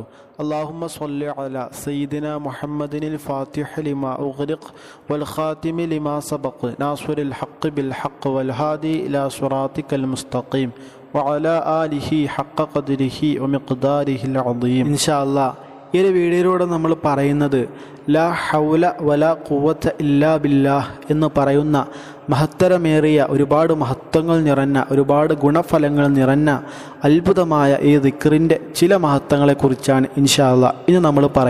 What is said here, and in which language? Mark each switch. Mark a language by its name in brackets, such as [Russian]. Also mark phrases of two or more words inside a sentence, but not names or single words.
[Arabic] اللهم صل على سيدنا محمد الفاتح لما أغلق والخاتم لما سبق ناصر الحق بالحق والهادي إلى صراطك المستقيم وعلى آله حق قدره ومقداره العظيم. إن شاء الله [Malayalam] ഈ ഒരു വീഡിയോയിലൂടെ നമ്മൾ പറയുന്നത് [Arabic] لا حول ولا قوة إلا بالله [Malayalam] എന്ന് പറയുന്ന മഹത്തരമേറിയ ഒരുപാട് മഹത്വങ്ങൾ നിറഞ്ഞ ഒരുപാട് ഗുണഫലങ്ങൾ നിറഞ്ഞ അത്ഭുതമായ ഈ ദിക്റിൻ്റെ ചില മഹത്വങ്ങളെക്കുറിച്ചാണ് [Arabic] إن شاء الله [Malayalam] ഇന്ന് നമ്മൾ പറയുന്നത്.